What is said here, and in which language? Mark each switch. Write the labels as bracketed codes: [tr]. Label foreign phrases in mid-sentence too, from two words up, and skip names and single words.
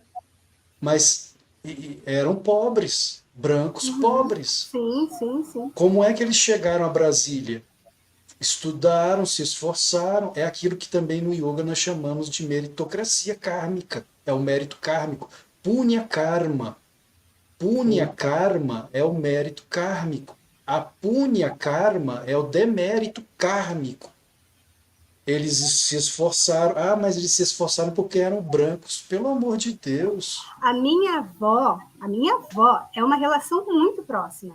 [pt] Mas eram pobres, brancos pobres. Sim, sim, sim. Como é que eles chegaram a Brasília? Estudaram, se esforçaram. É aquilo que também no yoga nós chamamos de meritocracia kármica. É o mérito kármico. [sa] पुण्य कर्म. पुण्य कर्म [pt] é o mérito kármico. A [sa] पुण्य कर्म [pt] é o demérito kármico. Eles se esforçaram. Mas eles se esforçaram porque eram brancos. Pelo amor de Deus. A minha avó é uma relação muito próxima.